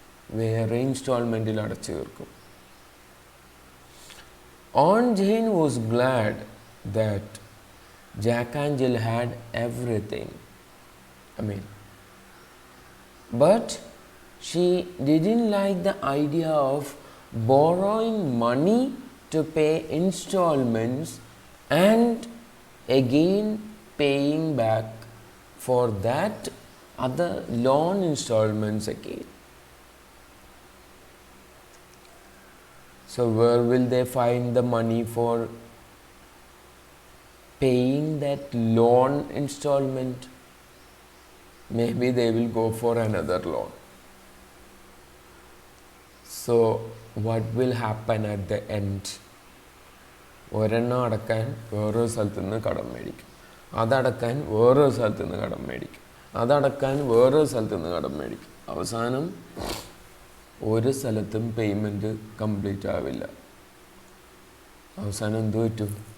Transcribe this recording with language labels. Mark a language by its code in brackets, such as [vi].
[ml] വേറെ ഇൻസ്റ്റാൾമെൻറ്റിൽ അടച്ചു തീർക്കും. [en] On-chain was glad that Jack Angel had everything. But she didn't like the idea of borrowing money to pay installments and again paying back for that other loan installments again. So where will they find the money for paying that loan installment? Maybe they will go for another loan. So what will happen at the end? [ml] ഒരെണ്ണം അടക്കാൻ വേറൊരു സ്ഥലത്തു നിന്ന് കടം മേടിക്കും, അതടക്കാൻ വേറൊരു സ്ഥലത്തു നിന്ന് കടം മേടിക്കും, അതടക്കാൻ വേറൊരു സ്ഥലത്തു നിന്ന് കടം മേടിക്കും. അവസാനം ഒരു സ്ഥലത്തും പേയ്മെൻറ്റ് കംപ്ലീറ്റ് ആവില്ല. അവസാനം എന്ത് പറ്റും?